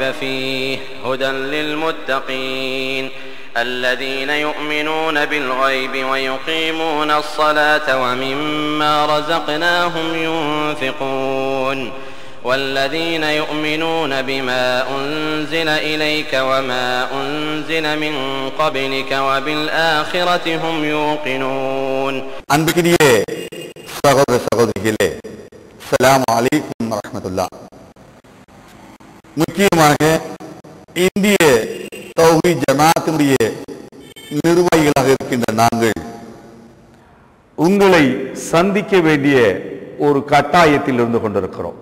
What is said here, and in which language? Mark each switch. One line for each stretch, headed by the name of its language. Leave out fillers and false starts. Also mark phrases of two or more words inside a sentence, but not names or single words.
Arabic: فيه هدى للمتقين الذين يؤمنون بالغيب ويقيمون الصلاة ومما رزقناهم ينفقون والذين يؤمنون بما أنزل إليك وما أنزل من قبلك وبالآخرة هم يوقنون.
Tamil: அன்பிற்கினியே சகோதர சகோதரிகளே,
Arabic: السلام عليكم ورحمة الله.
Tamil: முக்கியமாக இந்திய தௌஹீத் ஜமாஅத்தினுடைய நிர்வாகிகளாக இருக்கின்ற நாங்கள் உங்களை சந்திக்க வேண்டிய ஒரு கட்டாயத்தில் இருந்து கொண்டிருக்கிறோம்.